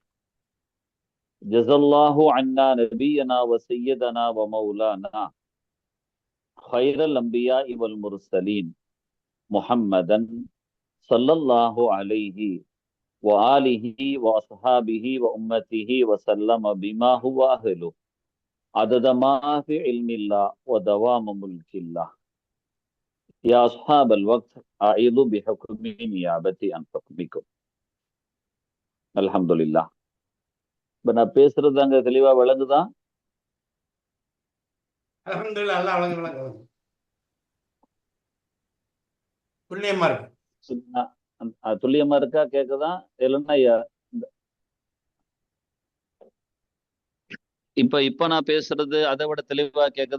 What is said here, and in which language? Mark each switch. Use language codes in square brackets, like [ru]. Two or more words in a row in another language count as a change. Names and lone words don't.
[ar] جزا الله عنا نبينا وسيدنا ومولانا خير الأنبياء والمرسلين محمدا صلى الله عليه وآله وأصحابه وأمته وسلم بما هو أهله عدد ما في علم الله ودوام ملك الله. يا أصحاب الوقت أعيذ بحكم نيابتي عن حكمكم. الحمد لله. [ta] நான் பேசுறது அங்க தெளிவா விளங்குதா? அல்ஹம்துலில்லாஹ், அல்லாஹ் வழங்க துல்லியமா இருக்கு. துல்லியமா இருக்கா? கேக்குதா? இல்லைன்னா இப்ப நான் பேசுறது அதை விட தெளிவா கேக்குதா?